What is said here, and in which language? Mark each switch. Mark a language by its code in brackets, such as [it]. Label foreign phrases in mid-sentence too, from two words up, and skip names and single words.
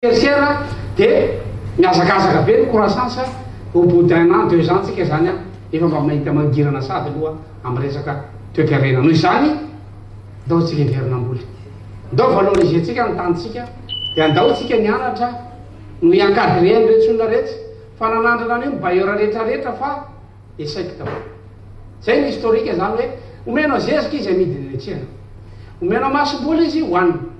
[mg] tertiaire dia miazakazaka be ny [fr] croissance au bout d'un an 2 ans [mg] tsika zany efa mba mahita mangirana sady aloha amin'ny resaka toe-karena noho izany ndao tsika iverinamboly ndao valoriser-tsika ny tanitsika dia andao tsika nianatra no encadré ny rehetra olona rehetra fa nanandrana an'io bailleur rehetrarehetra fa esaiko daholo zay ny historique zany hoe omenao zezika izy amidy tsena omenao masom-boly izy hoanina